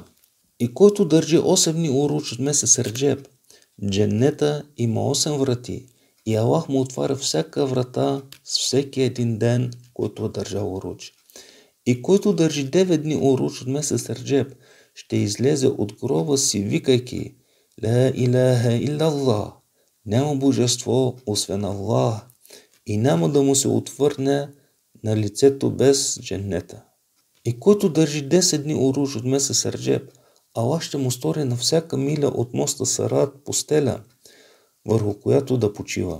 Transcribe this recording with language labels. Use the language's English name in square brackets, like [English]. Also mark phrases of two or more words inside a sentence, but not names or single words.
[Bulgarian] И който държи 8 дни уруч от месец Реджеб, Дженнета има 8 врати и Аллах му отваря всяка врата с всеки един ден, който е държал уруч. И който държи 9 дни уруч от месец Реджеб, ще излезе от гроба си, викайки: [Arabic] لا إله إلا الله, [Bulgarian] няма божество освен Аллах, и няма да му се отвърне на лицето без дженнета. И който държи 10 дни уруч от месец Реджеб, Аллах ще му стори на всяка миля от моста Сарат постеля, върху която да почива.